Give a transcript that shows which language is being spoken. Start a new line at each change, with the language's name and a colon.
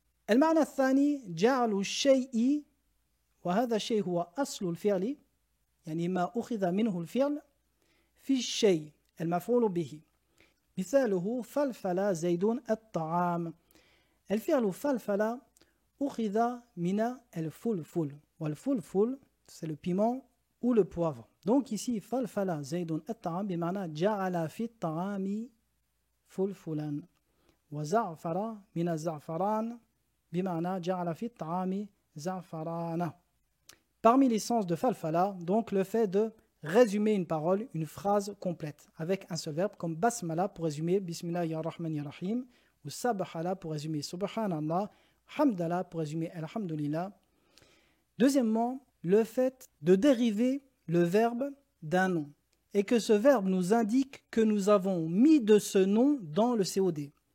Arabic: المعنى الثاني جعل الشيء وهذا الشيء هو أصل الفعل يعني ما أخذ منه الفعل في الشيء المفعول به مثاله فلفل زيد الطعام. الفعل فلفل أخذ من الفلفل والفلفل
French: c'est le piment ou le poivre. Donc ici
Arabic: فلفل زيد الطعام بمعنى جعل في الطعام فلفلا وزعفر من الزعفران بمعنى جعل في الطعام زعفرانا.
French: Parmi les sens de falfala, donc le fait de résumer une parole, une phrase complète avec un seul verbe comme basmala pour résumer bismillahirrahmanirrahim ou sabhala pour résumer subhanallah, hamdallah pour résumer alhamdulillah. Deuxièmement, le fait de dériver le verbe d'un nom et que ce verbe nous indique que nous avons mis de ce nom dans le COD.